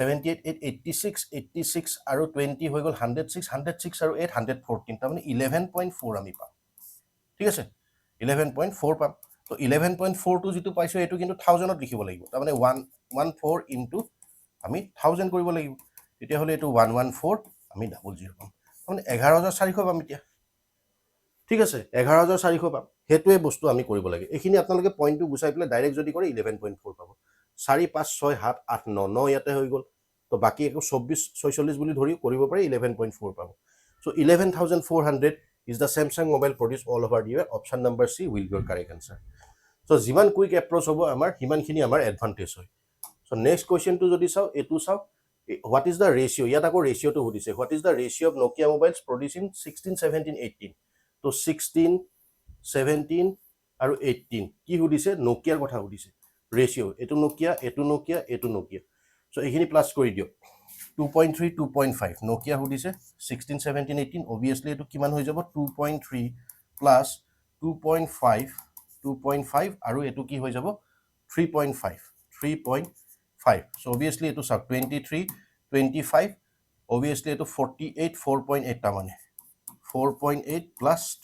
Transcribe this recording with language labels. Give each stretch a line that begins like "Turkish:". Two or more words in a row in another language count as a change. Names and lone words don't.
Assamese: 86 আৰু 20 হৈ গ'ল 106 আৰু 8 114 তাৰমানে 11.4 আমি পাম ঠিক আছে 11.4 পাম তো 11.4 টো যিটো পাইছোঁ এইটো কিন্তু 1000ত লিখিব লাগিব তাৰমানে 114 ইনটু আমি 1000 কৰিব লাগিব তেতিয়াহ'লে এইটো 114 আমি 00 পাম তাৰমানে 11400 পাম এতিয়া ঠিক আছে 11400 পাম সেইটোৱে বস্তু আমি কৰিব লাগে এইখিনি আপোনালোকে পইণ্টটো গুচাই পেলাই ডাইৰেক্ট যদি কৰে 11.4 পাব 4 5 6 7 8 9 9 ইয়াতে হৈ গ'ল তো বাকি একো 24 46 বুলি ধৰি কৰিব পাৰি 11.4 পাব
English: so 11400 is the Samsung mobile produced all over the year option number C will be your correct answer so
Assamese: যিমান কুইক এপ্ৰোচ হ'ব আমাৰ হিমানখিনি আমাৰ এডভান্টেজ হয়
English: so next question to
Assamese: যদি চাও এটো চাও
English: what is the ratio
Assamese: ইয়াত আকৌ ৰেশিওটো সুধিছে
English: what is the ratio of Nokia mobiles produced in
Assamese: 16 17 18 তো 16 17 আৰু 18 কি সুধিছে নোকিয়াৰ কথা সুধিছে ৰেশিও এটো নোকিয়া এটো নোকিয়া এটো নোকিয়া সো এইখিনি প্লাস কৰি দিও 2.3 2.5 নোকিয়া সুধিছে 16 17 18 obviously এটো কিমান হৈ যাব 2.3 প্লাস 2.5 2.5 আৰু এটো কি হৈ যাব 3.5 3.5
English: so obviously
Assamese: এটো সব 23 25 obviously এটো 48 4.8 টা মানে 4.8 plus